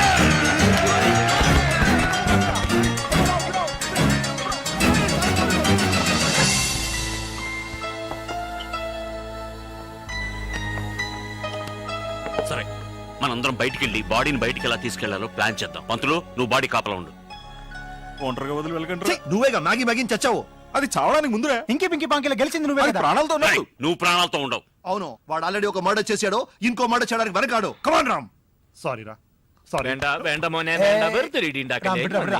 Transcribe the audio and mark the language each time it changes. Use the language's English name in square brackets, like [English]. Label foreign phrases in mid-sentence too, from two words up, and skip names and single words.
[Telugu] సరే, మనందరం బయటికి వెళ్ళి బాడీని బయటికి ఎలా తీసుకెళ్లాలో ప్లాన్ చేద్దాం. పంతులు, నువ్వు బాడీ కాపలా ఉండు. ఒంటరిగా వదిలి వెళ్ళకండి. నువ్వేగా మ్యాగీ మ్యాగీని చచ్చావు. అది చావడానికి ముందురే ఇంకి పింకి పాంకిలో గెలిచింది నువ్వే అది కదా. ప్రాణాలతో రేయ్, ఉన్నట్టు. నువ్వు ప్రాణాలతో ఉండవు. అవును, వాడు ఆల్రెడీ ఒక మర్డర్ చేశాడు, ఇంకో మర్డర్ చేయడానికి వెనకాడు. కమాన్ రామ్. సారీ రా, సారీ. [Malayalam] വേണ്ട വേണ്ട മോനെ വേണ്ട വെറുതെ ഇടി ഉണ്ടാക്കല്ലേ വിടാ, വിടാ.